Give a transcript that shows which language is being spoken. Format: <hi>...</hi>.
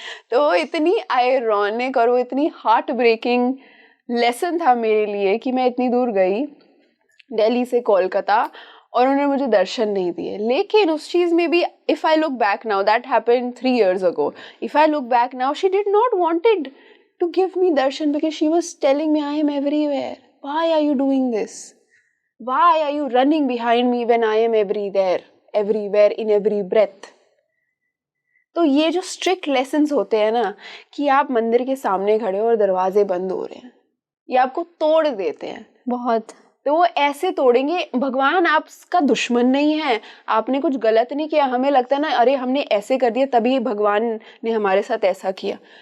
<hi>तो इतनी आयरॉनिक और वो इतनी हार्ट ब्रेकिंग लेसन था मेरे लिए कि मैं इतनी दूर गई दिल्ली से कोलकाता और उन्होंने मुझे दर्शन नहीं दिए। लेकिन उस चीज़ में भी</hi> <en>If I look back now, that happened 3 years ago, if I look back now, she did not wanted to give me darshan because she was telling me I am everywhere. Why are you doing this? Why are you running behind me when I am everywhere, in every breath?</en> <hi>तो ये जो strict lessons होते हैं ना कि आप मंदिर के सामने खड़े हो और दरवाजे बंद हो रहे हैं, ये आपको तोड़ देते हैं बहुत। तो वो ऐसे तोड़ेंगे। भगवान आपका दुश्मन नहीं है, आपने कुछ गलत नहीं किया। हमें लगता है ना अरे हमने ऐसे कर दिया तभी भगवान ने हमारे साथ ऐसा किया।</hi>